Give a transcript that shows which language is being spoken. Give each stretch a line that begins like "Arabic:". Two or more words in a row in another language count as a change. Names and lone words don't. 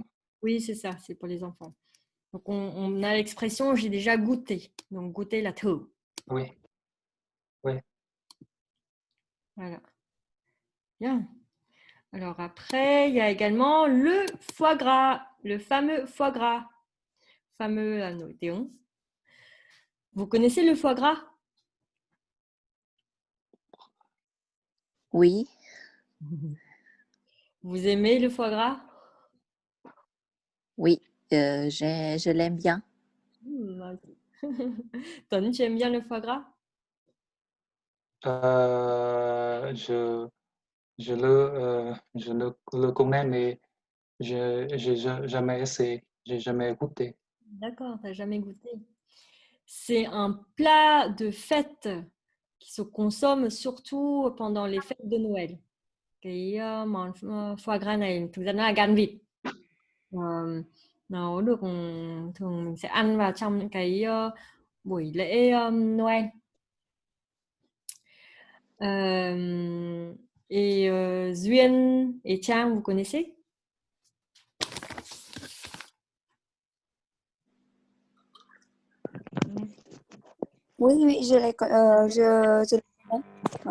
French: Oui, c'est ça, c'est pour les enfants. Donc, on a l'expression j'ai déjà goûté. Donc, goûter
Vietnamese: la thử.
French: Oui. Oui. Voilà. Bien. Alors après, il y a également le foie gras, le fameux foie gras. Fameux à
Vietnamese: nổi tiếng.
French: Vous connaissez le foie gras? Oui. Vous aimez le foie gras? Oui, je l'aime bien. Tuấn, tu aimes bien le foie gras? Je le connais, mais j'ai jamais essayé, j'ai jamais goûté. D'accord, tu n'as jamais goûté. C'est un plat de fête qui se consomme surtout pendant les fêtes de Noël.
Vietnamese: Cái món
French: foie gras
Vietnamese: này thực ra nó là gan vịt. Nó được thường mình sẽ ăn vào trong những cái buổi lễ Noël.
French: Et Duyên et Trang, vous connaissez? Oui, je les connais. Ouais.